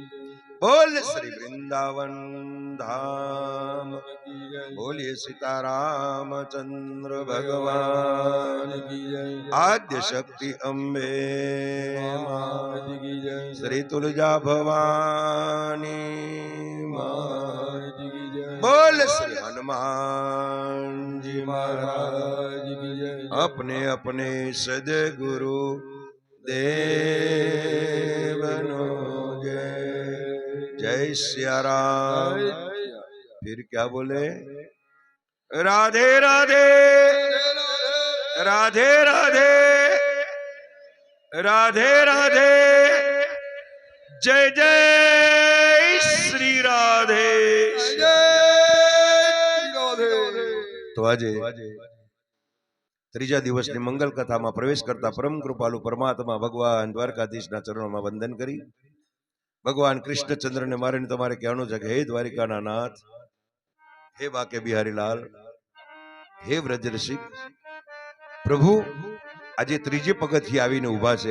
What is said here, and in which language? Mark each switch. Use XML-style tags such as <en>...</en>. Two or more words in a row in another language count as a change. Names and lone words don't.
<gu>બોલ શ્રી વૃંદાવન ધામ, બોલીએ</gu> <hi>सीतारामचंद्र भगवान की जय. आद्य शक्ति अंबे मात की जय. श्री तुलजा भवानी मात की जय. बोल श्री हनुमानजी महाराज की जय. अपने अपने सदगुरु देवनो जय. जय सिया राम. फिर क्या बोले? राधे राधे राधे राधे राधे राधे. जय जय श्री राधे.</hi> <gu>तो આજે ત્રીજા દિવસની મંગલ કથામાં પ્રવેશ કરતા પરમ કૃપાલુ પરમાત્મા ભગવાન દ્વારકાધીશના ચરણોમાં વંદન કરી ભગવાન કૃષ્ણચંદ્રને મારે તમારે કહેવાનું છે કે હે દ્વારિકાના નાથ, હે બાકે બિહારી લાલ, હે વ્રજરસિક પ્રભુ, આજે ત્રીજે પગથિયે આવીને ઉભા છે.</gu>